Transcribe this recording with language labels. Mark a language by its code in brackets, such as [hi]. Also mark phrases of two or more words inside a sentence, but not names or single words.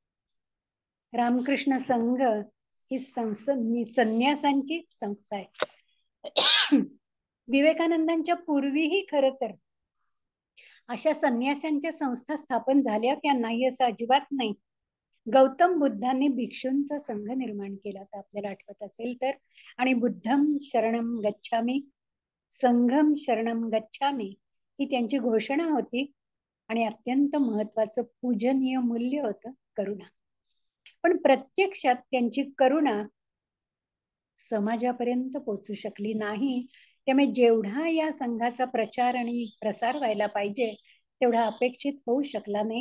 [mr] रामकृष्ण संघ ही संन्यासांची संस्था आहे. विवेकानंदांच्या पूर्वीही खर तर अशा संन्यासांच्या संस्था स्थापन झाल्या त्या नाही असं अजिबात नाही. गौतम बुद्धांनी भिक्षूंचा संघ निर्माण केला होता, आपल्याला आठवत असेल तर. आणि [pi] बुद्धम शरणम गच्छामी, संघम शरणम गच्छामी [mr] ही त्यांची घोषणा होती आणि अत्यंत महत्वाचं पूजनीय मूल्य होतं करुणा. पण प्रत्यक्षात त्यांची करुणा समाजापर्यंत पोहोचू शकली नाही. त्यामुळे जेवढा या संघाचा प्रचार आणि प्रसार व्हायला पाहिजे तेवढा अपेक्षित होऊ शकला नाही.